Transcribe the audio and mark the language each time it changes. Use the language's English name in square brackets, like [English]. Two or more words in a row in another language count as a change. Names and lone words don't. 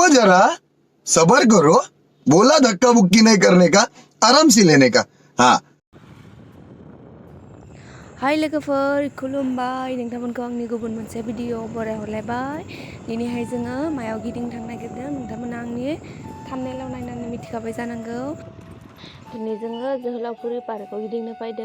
[Hindi] जरा सबर करो, बोला धक्का बुक्की नहीं करने का, आराम से लेने का। हाँ [Bodo] हाय लोगोफोर खुलुमबाय नोंथांमोनखौ आंनि गुबुन मोनसे भिडिअ बरायहरलायबाय। दिनैहाय जोङो मायाव गिदिंनो थांनो नागिरदों नोंथांमोना आंनि थाम्बनेइलाव नायनानै मिथिखाबाय जानांगौ। दिनै जोङो जोहोलावफुरि पार्कआव गिदिंनो फैदों।